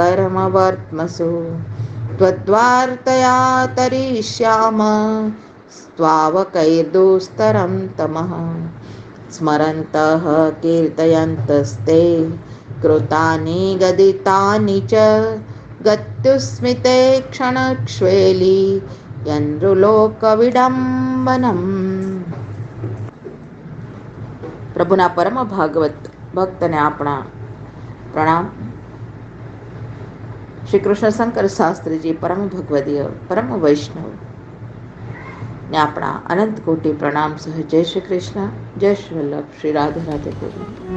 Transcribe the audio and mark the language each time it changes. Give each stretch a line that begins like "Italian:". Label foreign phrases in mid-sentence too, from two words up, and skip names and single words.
Sanskrit: कर्मवर्त्मसु त्वद्वार्तया तरिष्याम त्वावकैर्दुस्तरं तमः स्मरन्तः कीर्तयन्तस्ते कृतानि गदितानि च गत्युस्मिते क्षणक्ष्वेली યન્દ્રુલોકવિડંબનમ.
Gujarati: પ્રભુના પરમ ભાગવત ભક્તને આપણા પ્રણામ. શ્રી કૃષ્ણ શંકર શાસ્ત્રીજી પરમ ભગવદીય પરમ વૈષ્ણવ ને આપણા અનંત કોટી પ્રણામ સહ જય શ્રી કૃષ્ણ, જય શ્રી વલ્લભ, શ્રી રાધે રાધે ગોવિંદ.